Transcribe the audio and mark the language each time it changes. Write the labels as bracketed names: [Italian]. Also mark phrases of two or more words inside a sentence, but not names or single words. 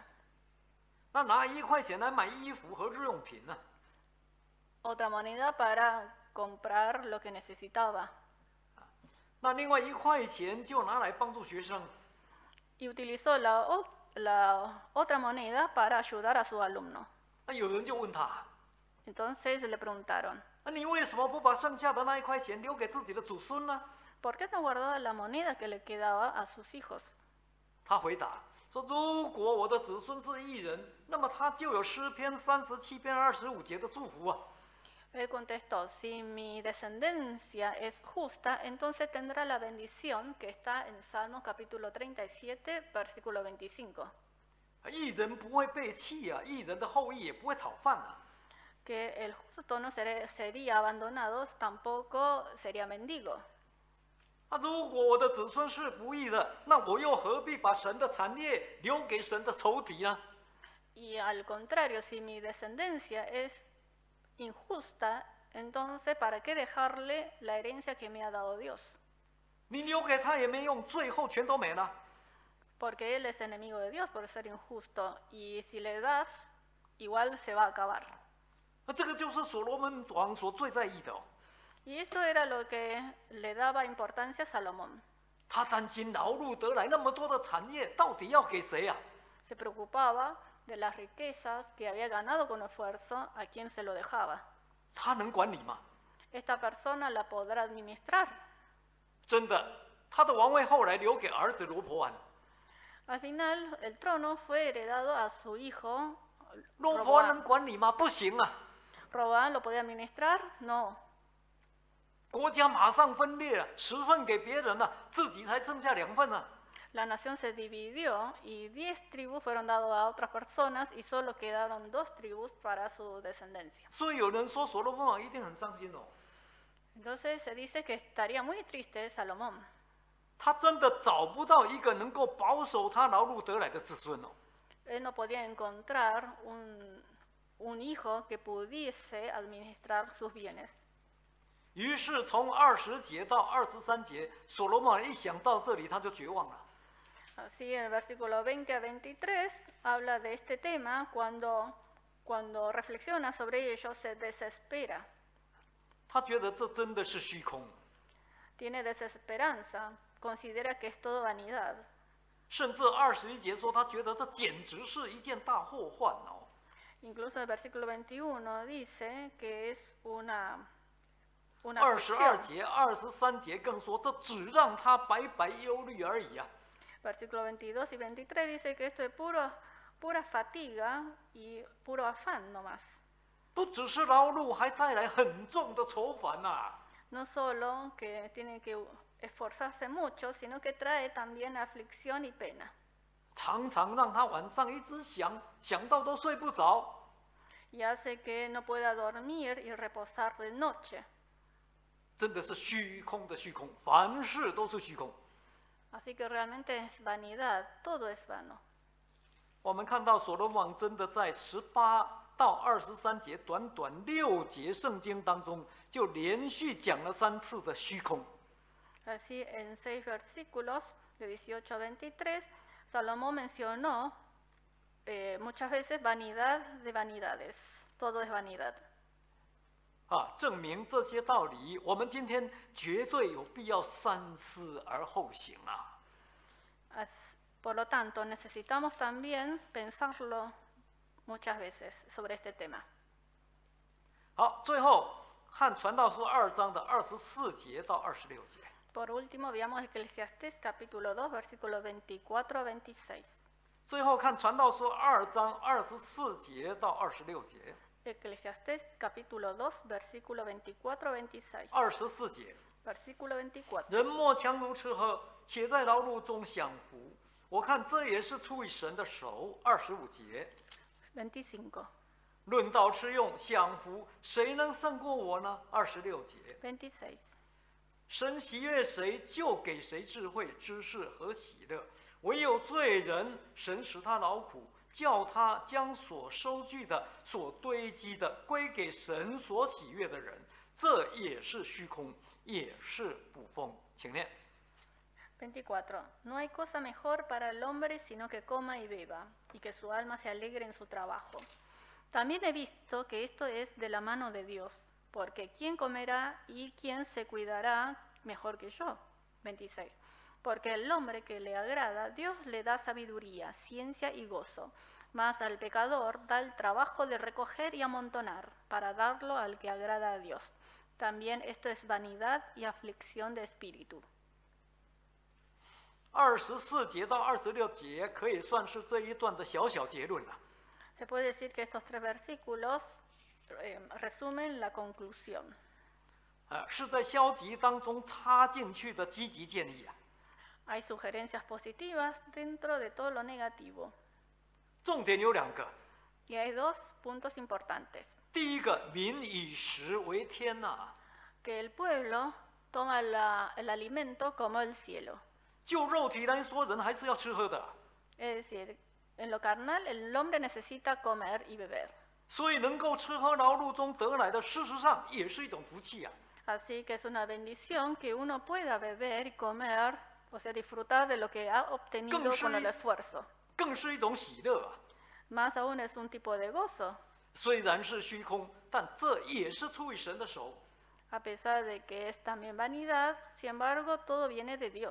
[Chinese] 那拿1块钱来买衣服和日用品呢、 [Spanish] otra moneda para comprar lo que necesitaba. [Chinese] 那另外1块钱就拿来帮助学生。 [Spanish] Y utilizó la otra moneda para ayudar a su alumno. [Chinese] 那有人就问他， [Spanish] Entonces le preguntaron, [Chinese] 你为什么不把剩下的那1块钱留给自己的祖孙呢？ [Spanish] ¿por qué no guardaba la moneda que le quedaba a sus hijos? [Chinese] 他回答说：“如果我的子孙是义人，那么他就有诗篇37篇25节的祝福啊。 [Spanish] Él contestó, si mi descendencia es justa, entonces tendrá la bendición que está en Salmos capítulo 37, versículo 25. [Chinese] 义人不会背弃啊，义人的后裔也不会讨饭啊。 [Spanish] Que el justo no sería abandonado, tampoco sería mendigo. [Chinese] 如果我的子孙是不义的，那我又何必把神的产业留给神的仇敌呢？ [Spanish] Y al contrario, si mi descendencia es injusta, entonces ¿para qué dejarle la herencia que me ha dado Dios? [Chinese] 你留给他也没用，最后全都没了。 [Spanish] Porque él es enemigo de Dios por ser injusto, y si le das, igual se va a acabar. [Chinese] 这个就是所罗门王所最在意的哦。 [Spanish] Y esto era lo que le daba importancia a Salomón. [Chinese] 他担心劳碌得来那么多的产业，到底要给谁啊？ [Spanish] Se preocupaba de las riquezas que había ganado con esfuerzo, a quién se lo dejaba. [Chinese] 他能管理吗？ [Spanish] Esta persona la podrá administrar. [Chinese] 真的，他的王位后来留给儿子罗伯安。 [Spanish] Al final, el trono fue heredado a su hijo [Chinese] 罗伯安能 [Spanish] Roboam. [Chinese] 管理吗？不行啊！ [Spanish] ¿Roboam lo podía administrar? No. [Chinese] 国家马上分裂了，10份给别人了，自己才剩下2份呢。 [Spanish] La nación se dividió y 10 tribus fueron dadas a otras personas y solo quedaron 2 tribus para su descendencia. [Chinese] 所以有人说所罗门王一定很伤心哦。 [Spanish] Entonces se dice que estaría muy triste Salomón. [Chinese] 他真的找不到一个能够保守他劳碌得来的子孙哦。 [Spanish] Él no podía encontrar un hijo que pudiese administrar sus bienes. [Chinese] 于是从20节到23节，所罗门王一想到这里，他就绝望了。 [Spanish] Así en el versículo 20 a 23 habla de este tema cuando reflexiona sobre ello se desespera, [Chinese] 他觉得这真的是虚空， [Spanish] tiene desesperanza, considera que es todo vanidad. [Chinese] 甚至21节说他觉得这简直是一件大祸患哦。 [Spanish] Incluso el versículo 21 dice que es una [Chinese] 22 [Spanish] aflicción. [Chinese] 节、23节更说，这只让他白白忧虑而已啊。 [Spanish] Versículo 22 y 23 dice que esto es pura fatiga y puro afán nomás. [Chinese] 不只是劳碌，还带来很重的愁烦呐、 [Spanish] No solo que tiene que esforzarse mucho, sino que trae también aflicción y pena. [Chinese] 常常让他晚上一直想，想到都睡不着。 [Spanish] Y hace que no pueda dormir y reposar de noche. [Chinese] 真的是虚空的虚空，凡事都是虚空。 [Spanish] Así que realmente es vanidad, todo es vano. [Chinese] 我们看到所罗门王真的在18到23节，短短6节圣经当中，就连续讲了3次的虚空。 [Spanish] Así en 6 versículos, de 18 a 23, Salomón mencionó muchas veces vanidad de vanidades, todo es vanidad. [Chinese] 证明这些道理，我们今天绝对有必要三思而后行啊！ [Spanish] Por lo tanto, necesitamos también pensarlo muchas veces sobre este tema. [Chinese] 好，最后看传道书2章的24节到26节。 [Spanish] Por último, veamos Eclesiastés capítulo 2, versículos 24 a 26. [Chinese] 最后看传道书2章24节到26节。 [Spanish] Eclesiastés capítulo 2, versículo 24 a 26. [Chinese] 24 节， [Spanish] Versículo 24. [Chinese] 人莫强如吃喝，且在劳碌中享福。我看这也是出于神的手。25节， [Spanish] 25. [Chinese] 论到吃用享福，谁能胜过我呢？26节， [Spanish] 26. [Chinese] 神喜悦谁，就给谁智慧、知识和喜乐。唯有罪人，神使他劳苦，叫他将所收据的、所堆积的归给神所喜悦的人，这也是虚空，也是捕风。请念。 [Spanish] 24. No hay cosa mejor para el hombre sino que coma y beba, y que su alma se alegre en su trabajo. También he visto que esto es de la mano de Dios, porque ¿quién comerá y quién se cuidará mejor que yo? 26. Porque el hombre que le agrada, Dios le da sabiduría, ciencia y gozo, mas al pecador da el trabajo de recoger y amontonar, para darlo al que agrada a Dios. También esto es vanidad y aflicción de espíritu. [Chinese] 24 节到26节可以算是这一段的小小结论了。 [Spanish] Se puede decir que estos 3 versículos resumen la conclusión. [Chinese] 是在消极当中插进去的积极建议啊。 [Spanish] Hay sugerencias positivas dentro de todo lo negativo. [Chinese] 重点有2个， [Spanish] Y hay 2 puntos importantes. [Chinese] 第一个，民以食为天呐、 [Spanish] Que el pueblo toma el alimento como el cielo. [Chinese] 就肉体来说，人还是要吃喝的， [Spanish] Es decir, en lo carnal el hombre necesita comer y beber. [Chinese] 所以能够吃喝劳碌中得来的，事实上也是一种福气啊。 [Spanish] Así que es una bendición que uno pueda beber y comer, o sea, disfrutar de lo que ha obtenido con el esfuerzo. [Chinese] 更是一种喜乐啊。 [Spanish] Más aún es un tipo de gozo, [Chinese] 虽然是虚空，但这也是出于神的手。 [Spanish] a pesar de que es también vanidad, sin embargo, todo viene de Dios.